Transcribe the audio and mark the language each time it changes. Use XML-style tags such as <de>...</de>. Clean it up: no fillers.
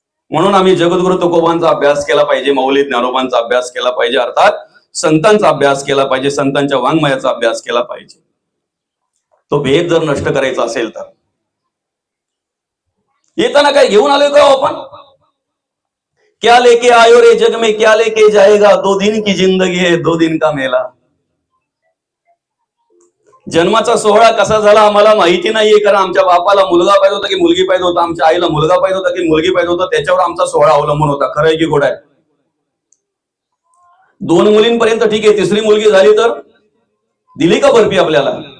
<mr>म्हणून आम्ही जगद्गुरु तुकोबांचा अभ्यास केला पाहिजे, मौली ज्ञानोबांचा अभ्यास केला पाहिजे, अर्थात संतांचा अभ्यास केला पाहिजे, संतांच्या वाङ्मयाचा अभ्यास केला पाहिजे. तो भेद जर नष्ट करायचा असेल तर. येताना काय घेऊन आलोय का आपण?</mr> <hi>क्या लेके आयो रे जग में क्या लेके जाएगा, 2 दिन की जिंदगी है 2 दिन का मेला.</hi> <mr>जन्माचा सोहळा कसा झाला आम्हाला माहिती नाहीये, कारण आमच्या बापाला मुलगा पाहिजे होता की मुलगी पाहिजे होता, आमच्या आईला मुलगा पाहिजे होता की मुलगी पाहिजे होता, त्याच्यावर आमचा सोहळा अवलंबून होता. खरंय की खोट आहे? 2 मुलींपर्यंत ठीक आहे, 3री मुलगी झाली तर दिली का बर्फी आपल्याला?</mr>